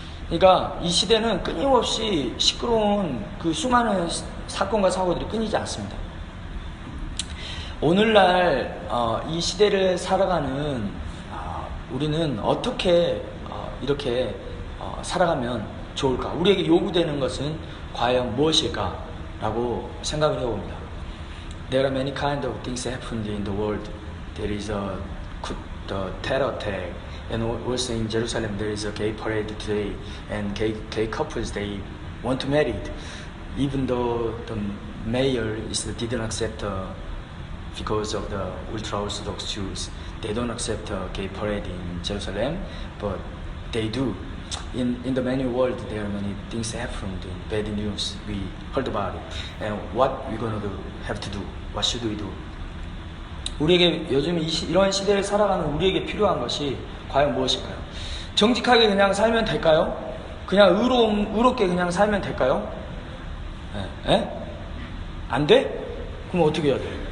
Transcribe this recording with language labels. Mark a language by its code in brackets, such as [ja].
[ko] 그러니까 이 시대는 끊임없이 시끄러운 그 수많은 사건과 사고들이 끊이지 않습니다. 오늘날 이 시대를 살아가는 우리는 어떻게 이렇게 살아가면 좋을까? 우리에게 요구되는 것은 과연 무엇일까? 라고 생각을 해봅니다. [en] There are many kind of things happened in the world. There is the terror attack, and also in Jerusalem there is a gay parade today, and gay couples, they want to marry, even though the mayor didn't accept because of the ultra-Orthodox Jews. They don't accept a gay parade in Jerusalem, but they do. In the many world, there are many things happened, bad news. We heard about it. And what we're going to have to do? What should we do? [ko] 우리에게 요즘 이런 시대를 살아가는 우리에게 필요한 것이 과연 무엇일까요? 정직하게 그냥 살면 될까요? 그냥 의롭게 그냥 살면 될까요? 예? 안 돼? 그럼 어떻게 해야 돼?